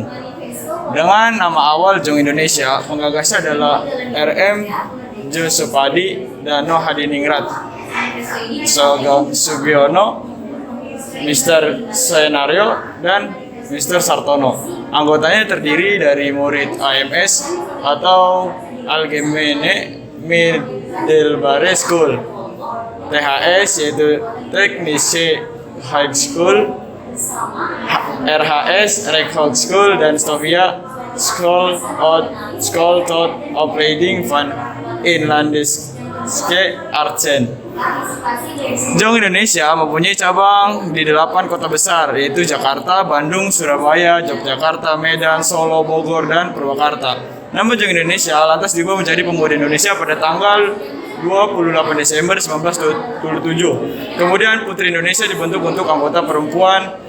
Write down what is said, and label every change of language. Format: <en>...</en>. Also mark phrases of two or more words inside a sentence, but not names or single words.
<id>Dengan nama awal Jong Indonesia, penggagasnya adalah R.M. Josepadi dan Noh Hadiningrat Sugiono, Mr. Senario, dan Mr. Sartono. Anggotanya terdiri dari murid AMS atau Algemene Middelbare School, THS yaitu Technische High School, RHS Rechthoek School, dan Stovia School tot Opleiding van Inlandisch Ske Archen. Jong Indonesia mempunyai cabang di 8 kota besar, yaitu Jakarta, Bandung, Surabaya, Yogyakarta, Medan, Solo, Bogor, dan Purwakarta. Nama Jong Indonesia lantas diubah menjadi Pemuda Indonesia pada tanggal 28 Desember 1927. Kemudian Putri Indonesia dibentuk untuk anggota perempuan.</id>